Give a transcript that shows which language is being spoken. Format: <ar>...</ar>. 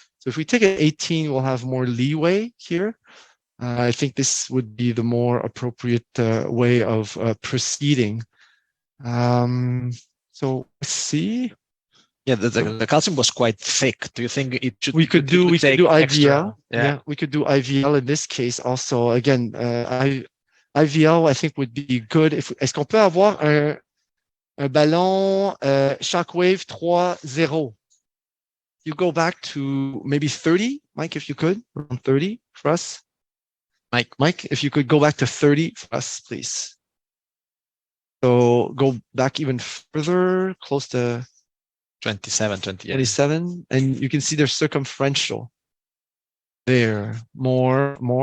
<en>So if we take an 18, we'll have more leeway here. I think this would be the more appropriate way of proceeding. So let's see. Yeah, the calcium was quite thick. Do you think it should? We could do IVL. Extra? Yeah, we could do IVL in this case also. Again, IVL I think would be good.</en> <fr>Est-ce qu'on peut avoir un ballon Shockwave 3.0?</fr> <en>You go back to maybe 30, Mike, if you could, around 30 for us. Mike, if you could go back to 30 for us, please. So go back even further, close to 27, 28. 27, and you can see their circumferential. There, more.</en>